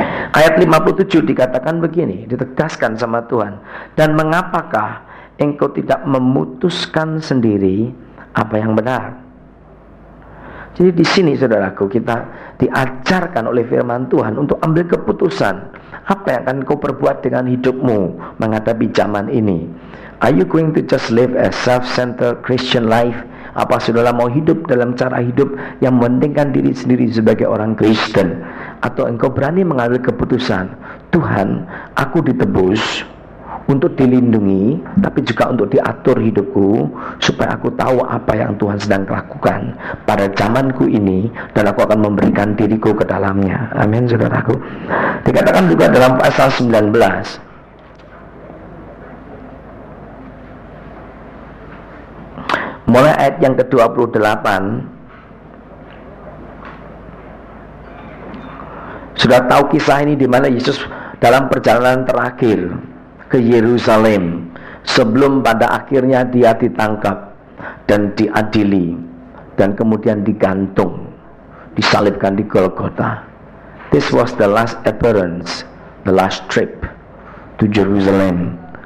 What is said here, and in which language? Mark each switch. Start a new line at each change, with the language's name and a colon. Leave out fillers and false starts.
Indonesian: Ayat 57 dikatakan begini, ditegaskan sama Tuhan, dan mengapakah engkau tidak memutuskan sendiri apa yang benar? Jadi di sini saudaraku, kita diajarkan oleh firman Tuhan untuk ambil keputusan. Apa yang akan kau perbuat dengan hidupmu menghadapi zaman ini?
English: Are you going to just live a self-centered Christian life?
Indonesian: Apa saudara mau hidup dalam cara hidup yang mementingkan diri sendiri sebagai orang Kristen? Atau engkau berani mengambil keputusan, Tuhan, aku ditebus untuk dilindungi, tapi juga untuk diatur hidupku, supaya aku tahu apa yang Tuhan sedang lakukan pada zamanku ini, dan aku akan memberikan diriku ke dalamnya. Amin, saudaraku. Dikatakan juga dalam pasal 19, mulai ayat yang ke-28, sudah tahu kisah ini di mana Yesus dalam perjalanan terakhir ke Yerusalem sebelum pada akhirnya Dia ditangkap dan diadili dan kemudian digantung, disalibkan di Golgota.
English: This was the last appearance, the last trip to Jerusalem.